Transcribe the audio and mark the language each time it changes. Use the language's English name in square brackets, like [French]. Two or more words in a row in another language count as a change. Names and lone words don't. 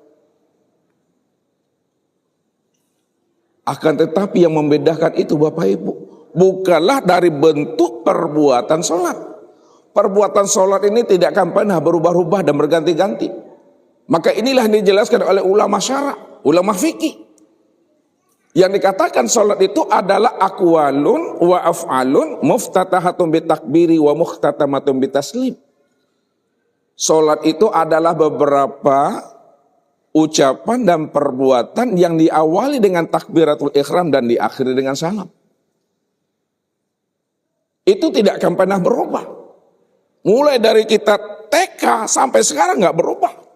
[Indonesian] Akan tetapi yang membedakan itu Bapak Ibu, bukanlah dari bentuk perbuatan sholat. Perbuatan sholat ini tidak akan pernah berubah-ubah dan berganti-ganti. Maka inilah yang dijelaskan oleh ulama syara, ulama fikih. Yang dikatakan salat itu adalah [Arabic] أقوال وأفعال مفتتحة بالتكبير ومختتمة بالتسليم. [Indonesian] Salat itu adalah beberapa ucapan dan perbuatan yang diawali dengan [Arabic] تكبيرة الإحرام [Indonesian] dan diakhiri dengan salam. Itu tidak akan pernah berubah. Mulai dari kita TK sampai sekarang nggak berubah.